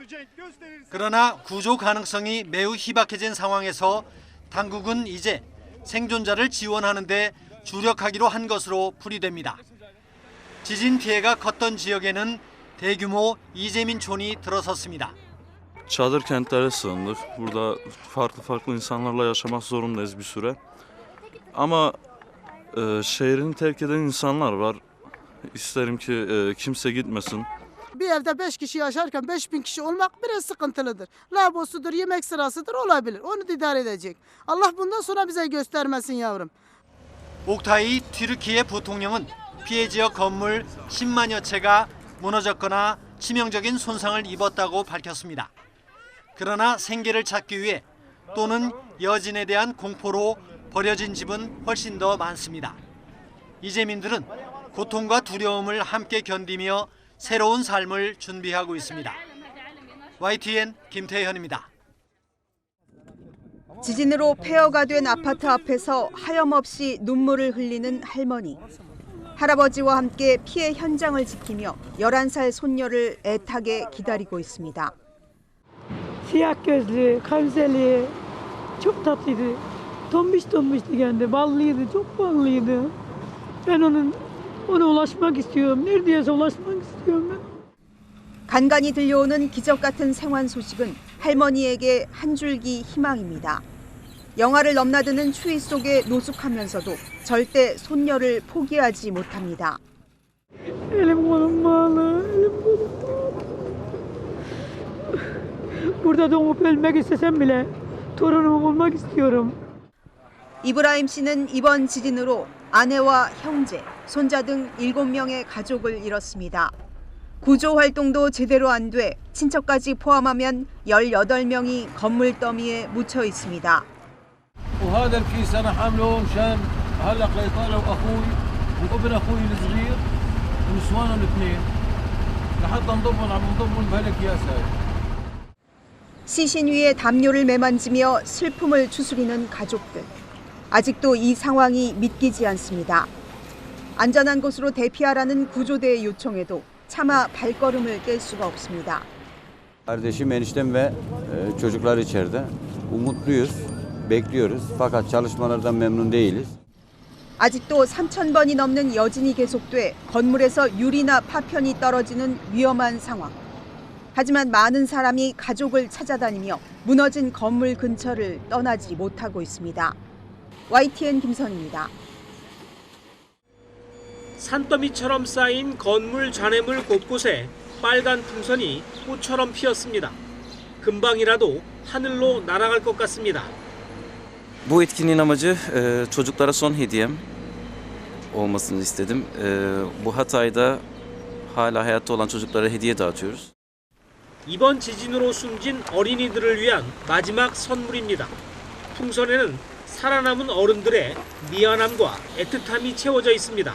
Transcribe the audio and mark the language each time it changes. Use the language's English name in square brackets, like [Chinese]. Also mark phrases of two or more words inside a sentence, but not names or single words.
[Korean] 그러나 구조 가능성이 매우 희박해진 상황에서 당국은 이제 생존자를 지원하는 데 주력하기로 한 것으로 풀이됩니다. 지진 피해가 컸던 지역에는 대규모 이재민촌이 들어섰습니다. [Turkish] Çadır kentlere sığındık. Burada farklı insanlarla yaşamak zorundayız bir süre. Ama şehrini terk eden insanlar var. İsterim ki kimse gitmesin. Bir evde 5 kişi yaşarken 5.000 kişi olmak biraz sıkıntılıdır. Labosudur, yemek sırasıdır olabilir. Onu da idare edecek. Allah bundan sonra bize göstermesin yavrum. [Korean] 옥타이 튀르키예 부통령은 피해 지역 건물 10만여 채가 무너졌거나 치명적인 손상을 입었다고 밝혔습니다. 그러나 생계를 찾기 위해 또는 여진에 대한 공포로 버려진 집은 훨씬 더 많습니다. 이재민들은 고통과 두려움을 함께 견디며 새로운 삶을 준비하고 있습니다. YTN 김태현입니다. 지진으로 폐허가 된 아파트 앞에서 하염없이 눈물을 흘리는 할머니. 할아버지와 함께 피해 현장을 지키며 11살 손녀를 애타게 기다리고 있습니다. [Turkish] Siyah gözlü, kavzeli, çok tatlıydı. Tombiş tombişti kendi, ballıydı, çok ballıydı. Ben ona ulaşmak istiyorum. Neredeyse ulaşmak istiyorum ben. [Korean] 간간히 들려오는 기적 같은 생還소식은 할머니에게 한 줄기 희망입니다. 영하를 넘나드는 추위 속에 노숙하면서도 절대 손녀를 포기하지 못합니다. [Turkish] Elim kolum bağlı, elim kolum bağlı. Burada doğup ölmek istesem bile torunumu bulmak istiyorum. [Korean] 이브라임 씨는 이번 지진으로 아내와 형제, 손자 등 7명의 가족을 잃었습니다. 구조 활동도 제대로 안 돼 친척까지 포함하면 18명이 건물 더미에 묻혀 있습니다. [Arabic] وهذا الكيس انا حامله مشان هلا ليطالعوا اخوي وابن اخوي الصغير ونسوانهم الاثنين لحتى نضمهم بهالاكياس هاي. [Korean] 시신 위에 담요를 매만지며 슬픔을 추스리는 가족들. 아직도 이 상황이 믿기지 않습니다. 안전한 곳으로 대피하라는 구조대의 요청에도 차마 발걸음을 뗄 수가 없습니다. [Turkish] Kardeşim, eniştem ve çocuklar içeride. Umutluyuz, bekliyoruz. Fakat çalışmalardan memnun değiliz. [Korean] 아직도 3,000번이 넘는 여진이 계속돼 건물에서 유리나 파편이 떨어지는 위험한 상황. 하지만 많은 사람이 가족을 찾아다니며 무너진 건물 근처를 떠나지 못하고 있습니다. YTN 김선입니다. 산더미처럼 쌓인 건물 잔해물 곳곳에 빨간 풍선이 꽃처럼 피었습니다. 금방이라도 하늘로 날아갈 것 같습니다. [Turkish] Bu etkinliğin amacı çocuklara son hediyem olmasını istedim. Bu Hatay'da hala hayatta olan çocuklara hediye dağıtıyoruz. [Korean] 이번 지진으로 숨진 어린이들을 위한 마지막 선물입니다. 풍선에는 살아남은 어른들의 미안함과 애틋함이 채워져 있습니다.